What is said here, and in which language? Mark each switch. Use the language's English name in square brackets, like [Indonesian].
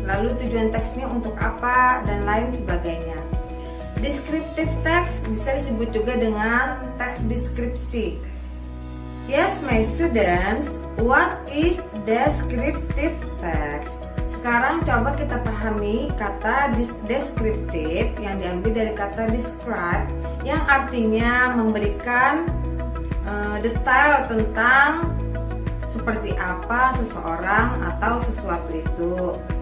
[Indonesian] Lalu tujuan teksnya untuk apa dan lain sebagainya. Descriptive text bisa disebut juga dengan teks deskripsi. [English] Yes, my students, what is descriptive text? [Indonesian] Sekarang coba kita pahami kata descriptive yang diambil dari kata describe yang artinya memberikan detail tentang seperti apa seseorang atau sesuatu itu.